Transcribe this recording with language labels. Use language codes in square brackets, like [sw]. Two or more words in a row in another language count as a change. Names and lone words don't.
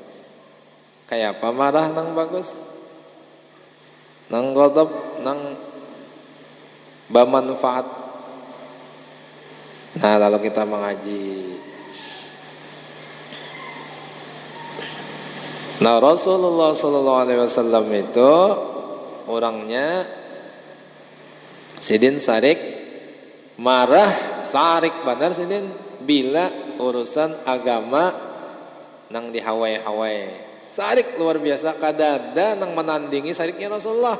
[bjn] Kayak apa marah nang bagus? Nang ghadab nang bermanfaat. Nah lalu kita mengaji. Nah Rasulullah [ar] صلى الله عليه وسلم [bjn] itu orangnya sidin sarik marah sarik benar sidin bila urusan agama nang dihawai-hawai. Sarik luar biasa kadada nang menandingi sariknya Rasulullah.